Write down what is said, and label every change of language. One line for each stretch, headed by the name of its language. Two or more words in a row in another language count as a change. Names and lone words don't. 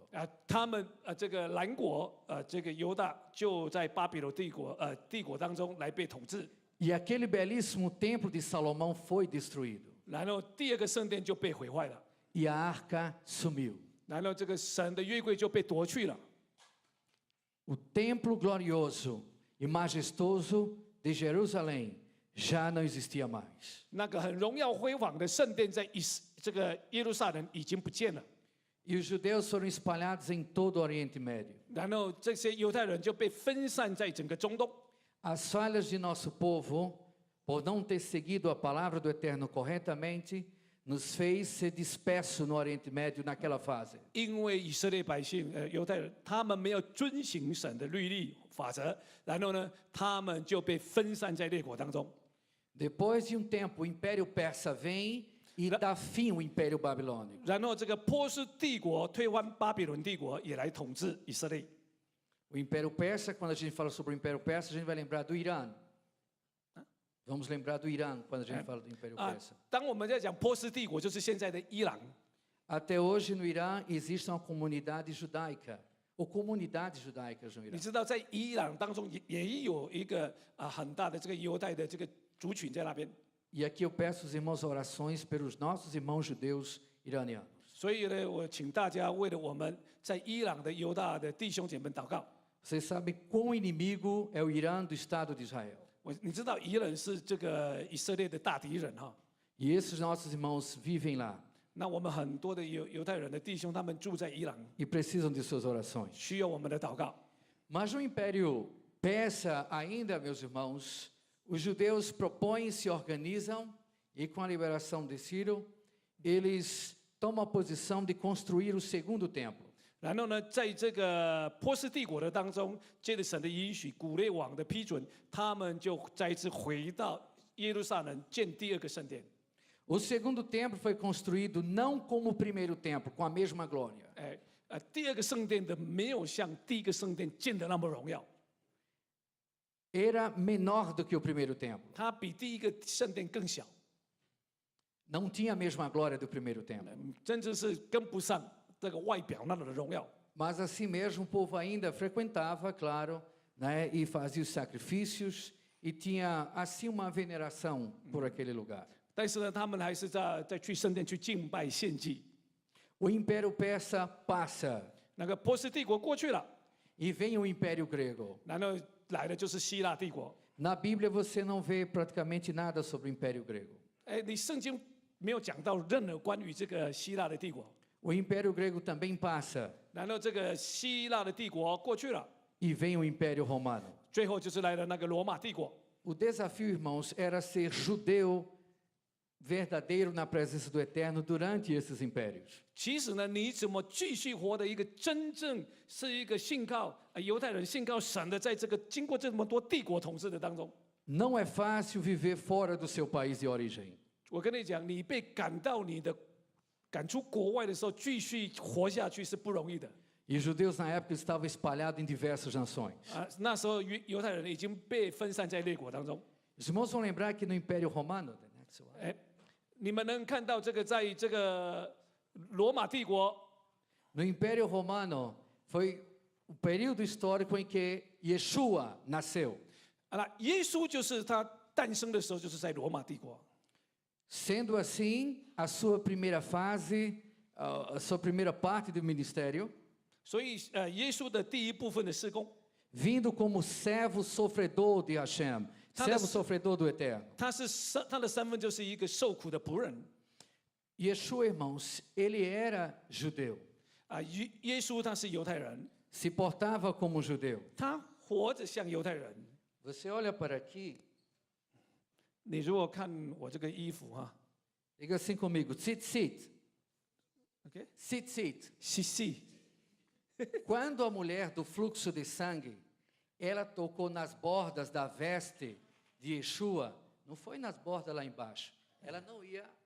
Chinese: 他们这个南国这个犹大就在巴比伦帝国当中来被统治。
Portuguese: E aquele belíssimo templo de Salomão foi destruído.
Chinese: 然后第二个圣殿就被毁坏了，
Portuguese: E a arca sumiu.
Chinese: 然后这个神的约柜就被夺去了。
Portuguese: O templo glorioso e majestoso de Jerusalém já não existia mais.
Chinese: 那个很荣耀辉煌的圣殿在这个耶路撒冷已经不见了。
Portuguese: E os judeus foram espalhados em todo o Oriente Médio.
Chinese: 然后这些犹太人就被分散在整个中东。
Portuguese: As falhas de nosso povo, por não ter seguido a palavra do Eterno corretamente, nos fez ser disperso no Oriente Médio naquela fase.
Chinese: 因为以色列百姓犹太人他们没有遵行神的律例法则，然后呢，他们就被分散在列国当中。
Portuguese: Depois de tempo, o Império Persa vem e dá fim ao Império Babilônico.
Chinese: 然后这个波斯帝国推翻巴比伦帝国，也来统治以色列。
Portuguese: O Império Persa, quando a gente fala sobre o Império Persa, a gente vai lembrar do Irã. Vamos lembrar do Irã quando a gente fala do Império Persa.
Chinese: 当我们在讲波斯帝国，就是现在的伊朗。
Portuguese: Até hoje no Irã existe uma comunidade judaica, ou comunidades judaicas no
Chinese: 你
Portuguese: Irã.
Chinese: 知道，在伊朗当中也有一个很大的这个犹太的这个族群在那边。
Portuguese: E aqui eu peço aos irmãos orações pelos nossos irmãos judeus iranianos.
Chinese: 所以呢，我请大家为了我们在伊朗的犹大的弟兄姐妹们祷告。
Portuguese: Vocês sabem quão inimigo é o Irã do Estado de Israel.
Chinese: 你知道伊朗是这个以色列的大敌人哈。
Portuguese: E esses nossos irmãos vivem lá.
Chinese: 那我们很多的犹太人的弟兄，他们住在伊朗，
Portuguese: e precisam de suas orações.
Chinese: 需要我们的祷告。
Portuguese: Mas no Império Persa, ainda, meus irmãos, os judeus propõem, se organizam e, com a liberação de Ciro, eles tomam a posição de construir o segundo templo.
Chinese: 然后呢，在这个波斯帝国的当中，借着神的允许，古列王的批准，他们就再一次回到耶路撒冷建第二个圣殿。
Portuguese: O segundo templo foi construído não como o primeiro templo, com a mesma glória.
Chinese: 第二个圣殿的没有像第一个圣殿建的那么荣耀，
Portuguese: Era menor do que o primeiro templo.
Chinese: 它比第一个圣殿更小，
Portuguese: Não tinha a mesma glória do primeiro templo.
Chinese: 甚至是跟不上这个外表那种的荣耀。
Portuguese: Mas assim mesmo o povo ainda frequentava, claro, né, e fazia os sacrifícios e tinha assim uma veneração por aquele lugar.
Chinese: 但是呢，他们还是在去圣殿去敬拜献祭。
Portuguese: O Império Persa passa
Chinese: 那个波斯帝国过去了，
Portuguese: e vem o Império Grego.
Chinese: 然后来的就是希腊帝国。
Portuguese: Na Bíblia você não vê praticamente nada sobre o Império Grego.
Chinese: 你圣经没有讲到任何关于这个希腊的帝国。
Portuguese: O Império Grego também passa
Chinese: 然后这个希腊的帝国过去了，
Portuguese: e vem o Império Romano.
Chinese: 最后就是来了那个罗马帝国。
Portuguese: O desafio, irmãos, era ser judeu verdadeiro na presença do Eterno durante esses impérios.
Chinese: 其实呢，你怎么继续活的一个真正是一个信靠犹太人信靠神的，在这个经过这么多帝国统治的当中，
Portuguese: Não é fácil viver fora do seu país de origem.
Chinese: 我跟你讲，你被赶出国外的时候，继续活下去是不容易的。
Portuguese: E os judeus na época estavam espalhados em diversas nações.
Chinese: 那时候犹太人已经被分散在列国当中。
Portuguese: Os irmãos vão lembrar que no Império Romano,
Chinese: 你们能看到这个，在这个罗马帝国，
Portuguese: no Império Romano foi o período histórico em que Yeshua nasceu.
Chinese: 那耶稣就是他诞生的时候，就是在罗马帝国。
Portuguese: Sendo assim, a sua primeira fase, a sua primeira parte do ministério,
Chinese: 所以耶稣的第一部分的事工，
Portuguese: vindo como servo sofredor de Hashem, servo sofredor do Eterno.
Chinese: 他的身份就是一个受苦的仆人。
Portuguese: Yeshua, irmãos, ele era judeu,
Chinese: 耶稣他是犹太人，
Portuguese: se portava como judeu.
Chinese: 他活着像犹太人。
Portuguese: Você olha para aqui,
Chinese: 你如果看我这个衣服哈
Portuguese: diga assim comigo, tzitzit, ，OK， tzitzit.
Chinese: 细细，
Portuguese: Quando a mulher do fluxo de sangue, ela tocou nas bordas da veste de Yeshua, não foi nas bordas lá embaixo, ela não ia.